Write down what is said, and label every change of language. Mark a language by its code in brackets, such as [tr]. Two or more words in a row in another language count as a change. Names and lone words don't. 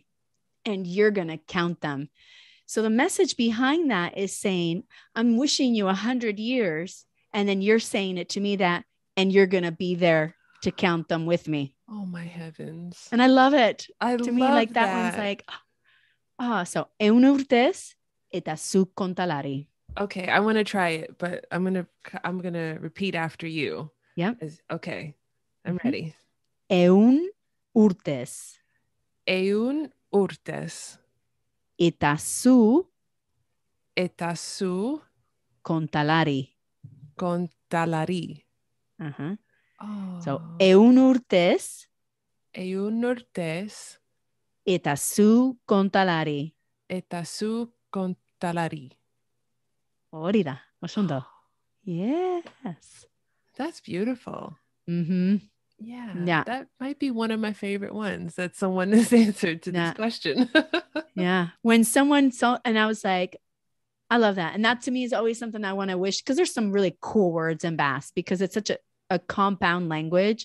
[en] And you're going to count them. So the message behind that is saying, I'm wishing you 100 years. And then you're saying it to me and you're going to be there to count them with me. Oh my heavens. And I love it. To love me, like that one's like, so [eu] eun urtes eta su contalari. [en] Okay, I want to try it, but I'm gonna repeat after you. Yeah. Okay. I'm ready. [eu] Eun urtes. Eun urtes. Eta su contalari. Contalari. Uh-huh. Oh. So eun urtes. Eun urtes. Eta su contalari. Eta su contalari. Orida. Osundo. [en] Yes. That's beautiful. Mm-hmm. Yeah. That might be one of my favorite ones that someone has answered to this question. Yeah. When someone saw, and I was like, I love that. And that to me is always something I want to wish, because there's some really cool words in Basque because it's such a compound language.